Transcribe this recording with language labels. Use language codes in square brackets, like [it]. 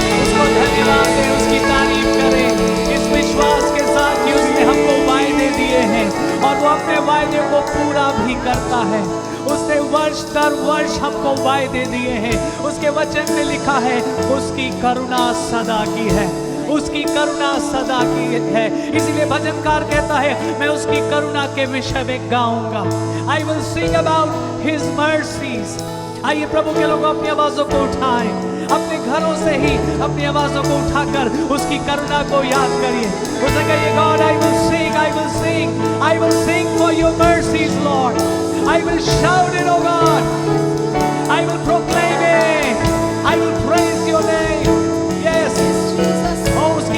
[hi] उसको धन्यवाद दें, उसकी तारीफ करें इस विश्वास के साथ कि उसने हमको वायदे दिए हैं और वो अपने वायदे को पूरा भी करता है। उसने वर्ष दर वर्ष हमको वायदे दिए हैं। उसके वचन में लिखा है उसकी करुणा सदा की है, उसकी करुणा सदा की है। इसीलिए भजनकार कहता है मैं उसकी करुणा के विषय में गाऊंगा। [en] I will sing about his mercies। [hi] आइए प्रभु के लोग अपनी आवाजों को उठाएं, अपने घरों से ही अपनी आवाजों को उठाकर उसकी करुणा को याद करिए। उसे कहिए, [en] God, I will sing, I will sing, I will sing for your mercies, Lord. I will shout it, oh God. I will proclaim it. I will praise your name. Yes. Oh,